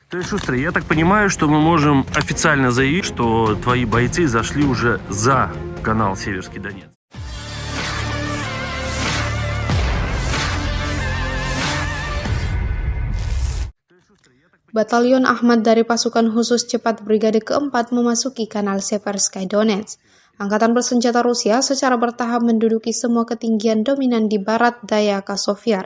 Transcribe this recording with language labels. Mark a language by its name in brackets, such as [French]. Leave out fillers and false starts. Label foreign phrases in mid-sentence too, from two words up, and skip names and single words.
[Russian] То есть, Шустрый, я так понимаю, что мы можем официально заявить, что твои бойцы зашли уже за канал Северский Донец. [Indonesian] Batalion Ahmad dari pasukan khusus cepat Brigade keempat memasuki kanal Seversky Donetsk. Angkatan bersenjata Rusia secara bertahap menduduki semua ketinggian dominan di barat daya Kasovyar.